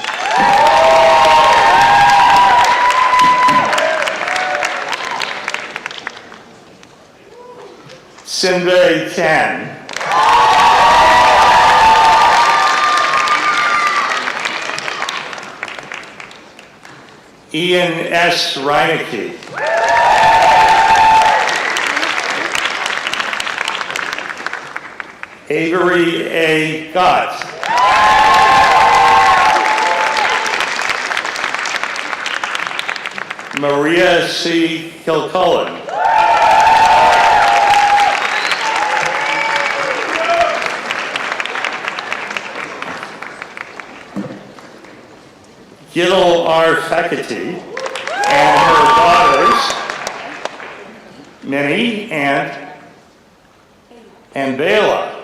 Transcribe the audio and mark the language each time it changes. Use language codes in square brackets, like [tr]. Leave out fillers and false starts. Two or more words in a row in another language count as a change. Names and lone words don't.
[en] Sinbei Chan. Ian S. Reineke. Avery A. Gott. Maria C. Kilcullen. Gil R. Fekete and her daughters, Minnie and Bela.